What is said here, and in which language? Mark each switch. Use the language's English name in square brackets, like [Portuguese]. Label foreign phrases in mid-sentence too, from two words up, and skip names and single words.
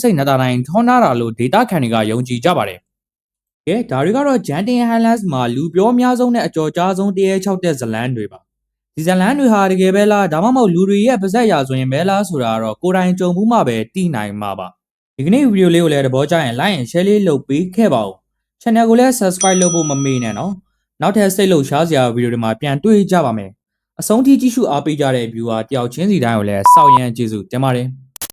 [Burmese] ဆိတ်နတာတိုင်းထောင်းထားတာလို့ဒေတာခန်တွေကယုံကြည်ကြပါတယ်ကဲဒါတွေကတော့ Genting Highlands မှာလူပြောအများဆုံးနဲ့အကြော်ကြားဆုံးတရေ6တဲ့ဇလန်းတွေပါဒီဇလန်းတွေဟာတကယ်ပဲလားဒါမှမဟုတ်လူတွေရဲ့ပါဇက်ရာဆိုရင်ပဲလားဆိုတာကတော့ကိုယ်တိုင်ကြုံမှုမှပဲသိနိုင်မှာပါဒီကနေ့ဗီဒီယိုလေးကိုလည်းသဘောကျရင် [English] like and share [Burmese] လေးလုပ်ပေးခဲ့ပါဦး channel ကိုလည်း subscribe လုပ်ဖို့မမေ့နဲ့နော်နောက်ထပ်စိတ်လှုပ်ရှားစရာဗီဒီယိုတွေမှာပြန်တွေ့ကြပါမယ်အဆုံးထိကြည့်ရှုအားပေးကြတဲ့ viewer တယောက်ချင်းစီတိုင်းကိုလည်းစောင့်ရမ်းကျေးဇူးတင်ပါတယ်